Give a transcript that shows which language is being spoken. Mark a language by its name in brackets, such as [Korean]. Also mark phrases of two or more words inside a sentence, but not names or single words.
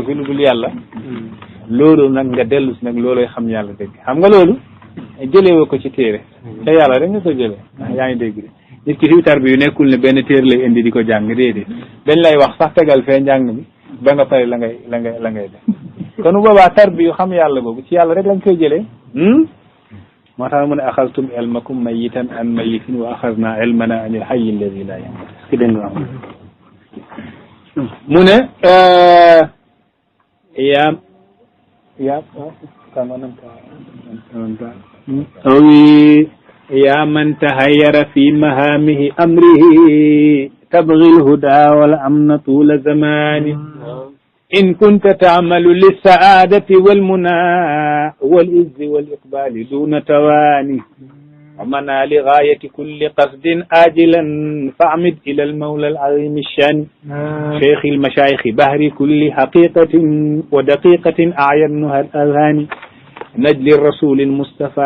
[Wolof] fi lu dul yàlla loolu nag nga dellu si nag looloy xam yàlla dëgg xam nga loolu jëlee ko ci téere te yàlla rek nga ko jëlee yaa ngi dégg de nit ki si tarbiyu nekkul ne benn téere lay indi di ko jàng déedéet dañ lay wax sax tegal fee njàng mi ba nga pare la ngay def kon bu boobaa tarbiyu xam yàlla boobu ci yàlla rek lañ koy jëlee moo tax mu ne [Arabic] أخذتم علمكم ميتا عن ميت وأخذنا علمنا عن الحي الذي لا يموت [Wolof] ki dégg nga am mu ne [Arabic] يا من تهير في مهامه أمره تبغي الهدى والأمن طول زمان إن كنت تعمل للسعادة والمنى والعز والإقبال دون تواني ومنى لغاية كل قصد آجلا فاعمد إلى المولى العظيم الشان شيخ المشايخ بهر كل حقيقة ودقيقة أعينها الأذهان نجل الرسول المصطفى